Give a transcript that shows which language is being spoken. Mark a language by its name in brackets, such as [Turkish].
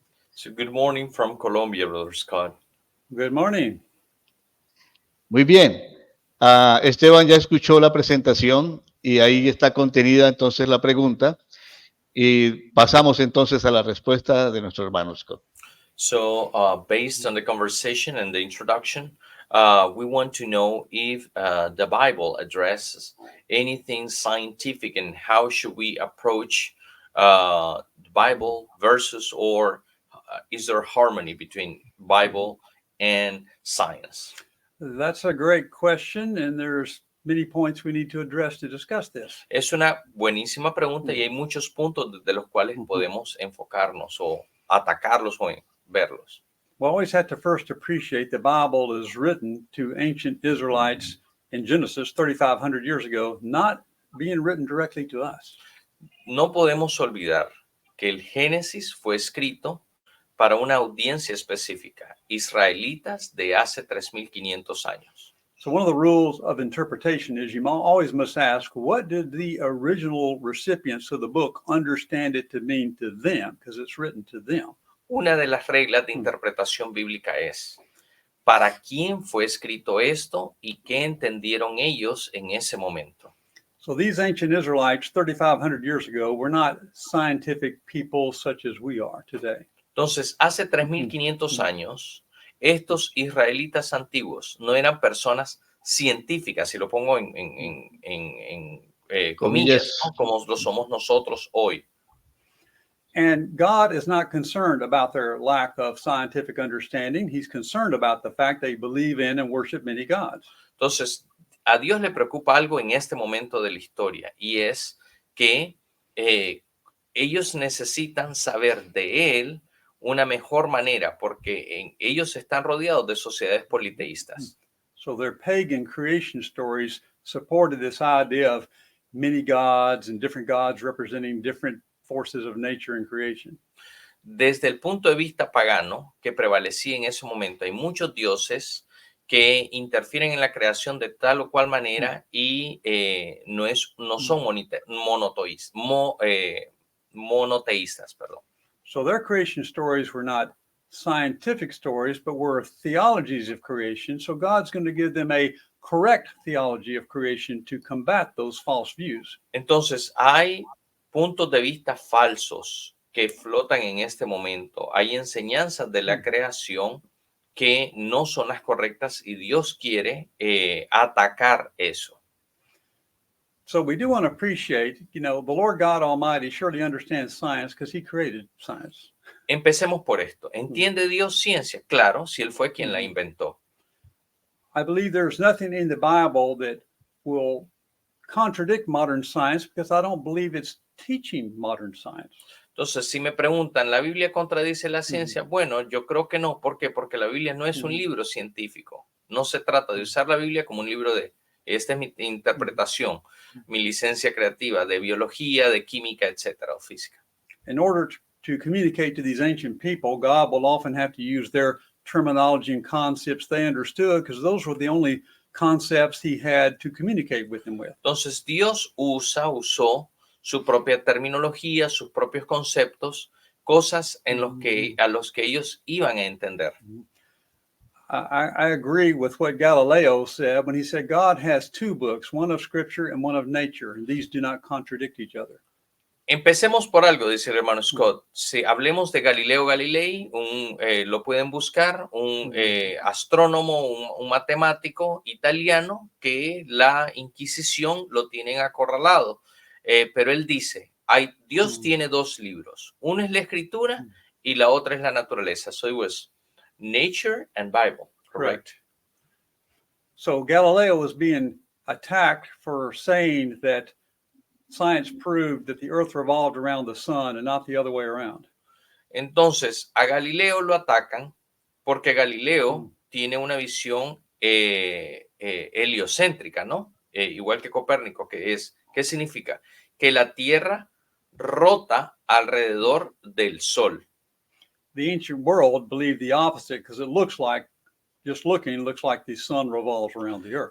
[English] So good morning from Colombia, Brother Scott. Good morning. [Spanish] Muy bien. Esteban ya escuchó la presentación y ahí está contenida entonces la pregunta. Y pasamos entonces a la respuesta de nuestro hermano Scott. [English] So based on the conversation and the introduction, we want to know if the Bible addresses anything scientific and how should we approach the Bible versus, or is there harmony between Bible and science? That's a great question, and there's many points we need to address to discuss this. [Spanish] Es una buenísima pregunta y hay muchos puntos desde los cuales podemos enfocarnos o atacarlos o verlos. [English] We always have to first appreciate the Bible is written to ancient Israelites in Genesis 3,500 years ago, not being written directly to us. [Spanish] No podemos olvidar que el Génesis fue escrito para una audiencia específica, israelitas de hace 3,500 años. [English] So one of the rules of interpretation is you always must ask, what did the original recipients of the book understand it to mean to them? Because it's written to them. [Spanish] Una de las reglas de interpretación bíblica es, ¿para quién fue escrito esto y qué entendieron ellos en ese momento? [English] So these ancient Israelites 3,500 years ago were not scientific people such as we are today. [Spanish] Entonces, hace 3,500 años, estos israelitas antiguos no eran personas científicas, si lo pongo en comillas, ¿no? Como lo somos nosotros hoy. [English] And God is not concerned about their lack of scientific understanding. He's concerned about the fact they believe in and worship many gods. [Spanish] Entonces, a Dios le preocupa algo en este momento de la historia y es que ellos necesitan saber de Él una mejor manera porque ellos están rodeados de sociedades politeístas. [English] So their pagan creation stories supported this idea of many gods and different gods representing different forces of nature and creation. [Spanish] Desde el punto de vista pagano que prevalecía en ese momento, hay muchos dioses que interfieren en la creación de tal o cual manera y no son monoteístas. Perdón. [English] So their creation stories were not scientific stories, but were theologies of creation. So God's going to give them a correct theology of creation to combat those false views. [Spanish] Entonces, hay puntos de vista falsos que flotan en este momento. Hay enseñanzas de la creación que no son las correctas y Dios quiere atacar eso. [English] So we do want to appreciate, the Lord God Almighty surely understands science because he created science. [Spanish] Empecemos por esto. ¿Entiende Dios ciencia? Claro, si Él fue quien la inventó. [English] I believe there's nothing in the Bible that will contradict modern science because I don't believe it's teaching modern science. [Spanish] Entonces, si me preguntan, ¿la Biblia contradice la ciencia? Bueno, yo creo que no. ¿Por qué? Porque la Biblia no es un libro científico. No se trata de usar la Biblia como un libro esta es mi interpretación, mi licencia creativa de biología, de química, etcétera, o física. [English] In order to communicate to these ancient people, God will often have to use their terminology and concepts they understood because those were the only concepts he had to communicate with them with. [Spanish] Entonces, Dios usó su propia terminología, sus propios conceptos, cosas a los que ellos iban a entender. [English] I agree with what Galileo said when he said God has two books, one of scripture and one of nature, and these do not contradict each other. [Spanish] Empecemos por algo, dice el hermano Scott. Si hablemos de Galileo Galilei, lo pueden buscar, un astrónomo, un matemático italiano que la Inquisición lo tienen acorralado. Pero él dice, Dios tiene dos libros. Uno es la escritura y la otra es la naturaleza. [English] So it was nature and Bible, correct? So Galileo was being attacked for saying that science proved that the earth revolved around the sun and not the other way around. [Spanish] Entonces, a Galileo lo atacan porque Galileo tiene una visión heliocéntrica, ¿no? Igual que Copérnico, ¿qué significa? Que la Tierra rota alrededor del Sol. [English] The ancient world believed the opposite because it looks like, just looking, looks like the sun revolves around the earth.